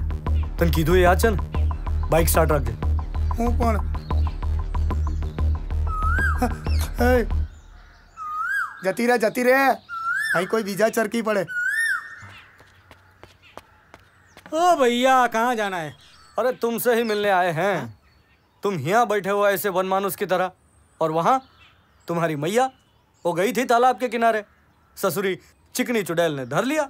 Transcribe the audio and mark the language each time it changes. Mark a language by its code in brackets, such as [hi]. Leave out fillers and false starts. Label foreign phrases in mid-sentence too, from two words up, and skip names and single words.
[gu] તને કીધું એ યાદ છે ને? બાઇક સ્ટાર્ટ રાખજે. હું પણ જતી રે અહીં કોઈ બીજા ચરકી પડે. [hi] ओ भैया कहाँ जाना है? अरे तुमसे ही मिलने आए हैं. तुम यहाँ बैठे हो ऐसे वनमानुस की तरह और वहाँ तुम्हारी मैया वो गई थी तालाब के किनारे. ससुरी चिकनी चुड़ैल ने धर लिया.